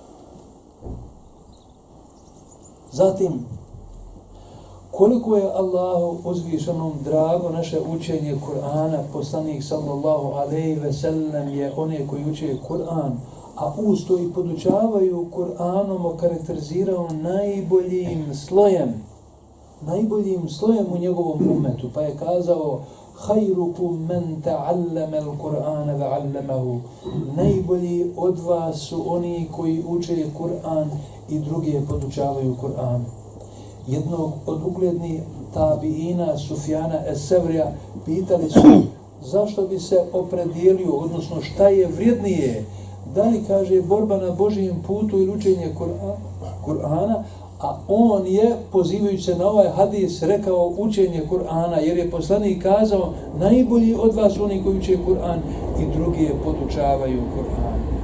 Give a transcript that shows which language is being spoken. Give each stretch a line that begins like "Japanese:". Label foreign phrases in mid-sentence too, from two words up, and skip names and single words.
Bosnian: Zatim, koliko je Allahu uzvišenom drago naše učenje Kur'ana, poslanik
Arabic: صلى الله عليه وسلم
Bosnian: je one koji uče Kur'an, a uz to i podučavaju Kur'anom okarakterizirao najboljim slojem u njegovom umetu, pa je kazao:
Arabic: خيركم من تعلم القرآن وعلمه.
Bosnian: Najbolji od vas su oni koji uče Kur'an i druge podučavaju Kur'an. Jednog od uglednih tabiina Sufjana es-Sevrija pitali su zašto bi se opredijelio, odnosno šta je vrijednije, da li kaže borba na Božijem putu ili učenje Kur'ana, a on je, pozivajući se na ovaj hadis, rekao učenje Kur'ana, jer je poslanik kazao najbolji od vas oni koji uče Kur'an i drugi podučavaju Kur'an.